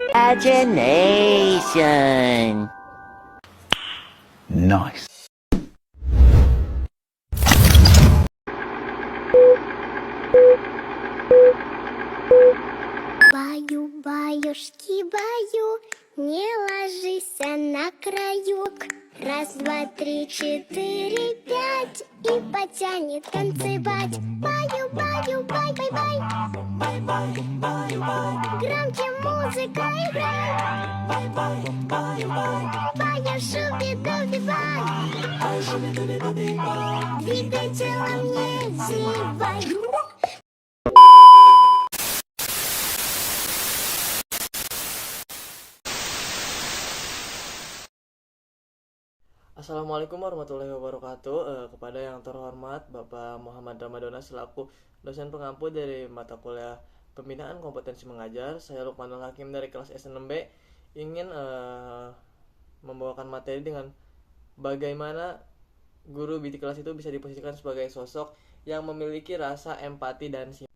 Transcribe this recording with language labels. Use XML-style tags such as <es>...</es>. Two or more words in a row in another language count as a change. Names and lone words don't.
<en>imagination. Nice.</en> <ru>Баю-баюшки, баю, не ложись на краю. Раз, два, три, четыре, пять, и потянет танцевать. Баю-баю, бай-бай-бай, громче музыка играй. Баю-шуби-дуби-бай, двигай телом, не зевай.</ru> <ar>السلام عليكم ورحمة الله وبركاته.</ar> <id>Kepada yang terhormat Bapak Muhammad Ramadana selaku dosen pengampu dari mata kuliah Pembinaan Kompetensi Mengajar, saya Lukmanul Hakim dari kelas S6B ingin membawakan materi dengan bagaimana guru di kelas itu bisa diposisikan sebagai sosok yang memiliki rasa empati dan simpati.</id>